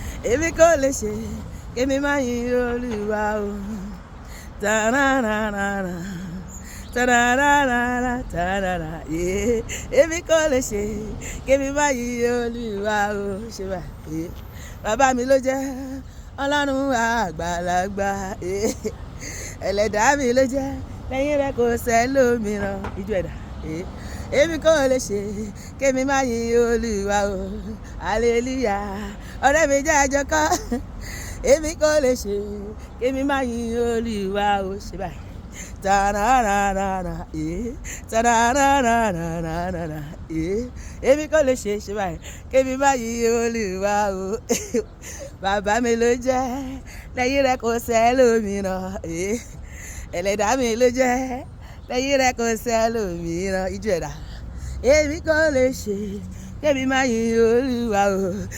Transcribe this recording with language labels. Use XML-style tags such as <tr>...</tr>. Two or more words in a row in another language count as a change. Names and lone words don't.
<yo>Èmi kò lè ṣe kémi má yin Olúwa o. Ta-ra-ra-ra-ra. Ta-ra-ra-ra-ra. Ta-ra-ra.</yo> <en>Yeah.</en> <yo>Èmi kò lè ṣe kémi má yin Olúwa o. Ṣé bá, yeah. Bàbá mi ló jẹ́ Ọlọ́run àgbàlagbà, yeah. Ẹlẹ́dàá mi ló jẹ́, lẹ́yìn rẹ̀ kò sẹ́lòmíràn. Ijó ẹ̀dá, yeah. Èmi kò lè ṣe kémi má yin Olúwa o. Hallelujah. Ọ̀rẹ́ mi jẹ́ àjọ kọ́. Èmi kò lè ṣe kémi má yin Olúwa o. Ṣé báyìí? Ta-ra-ra-ra-ra, eh. Ta-ra-ra-ra-ra-ra-ra, eh. Èmi kò lè ṣe, ṣé báyìí? Kémi má yin Olúwa o. Bàbá mi ló jẹ́, lẹ́yìn rẹ̀ kò sẹ́lòmíràn, eh. Ẹlẹ́dàá mi ló jẹ́, lẹ́yìn rẹ̀ kò sẹ́lòmíràn. Ijó ẹ̀dá. Èmi kò lè ṣe kémi má yin Olúwa o.</yo>